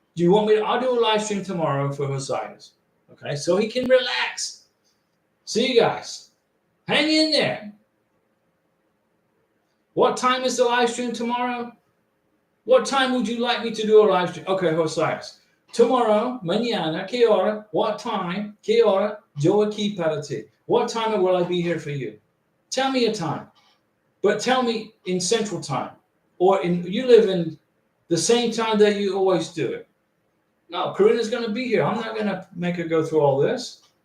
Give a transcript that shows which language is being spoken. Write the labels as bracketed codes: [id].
[en] Do you want me to? I'll do a live stream tomorrow for Osias. Okay, so he can relax. See you guys. Hang in there. What time is the live stream tomorrow? What time would you like me to do a live stream? Okay, Osias. Tomorrow, [es] mañana, ¿qué hora? [en] What time? [es] ¿Qué hora? Yo aquí para ti. [en] What time will I be here for you? Tell me a time. But tell me in Central Time. Or you live in the same time that you always do it. No, Karina's going to be here. I'm not going to make her go through all this.